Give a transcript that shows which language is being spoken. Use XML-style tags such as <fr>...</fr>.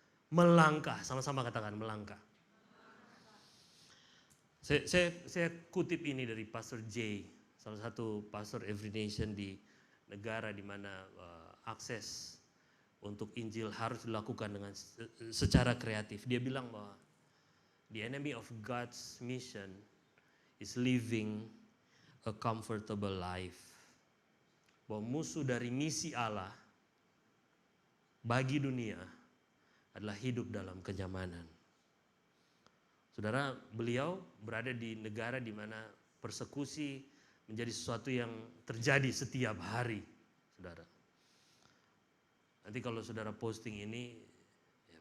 <id>Melangkah, sama-sama katakan melangkah. Saya kutip ini dari Pastor J, salah satu pastor Every Nation di negara di mana akses untuk Injil harus dilakukan dengan secara kreatif. Dia bilang bahwa</id> <en>the enemy of God's mission is living a comfortable life.</en> <id>Bahwa musuh dari misi Allah bagi dunia adalah hidup dalam kenyamanan. Saudara, beliau berada di negara di mana persekusi menjadi sesuatu yang terjadi setiap hari, saudara. Nanti kalau saudara posting ini, ya</id>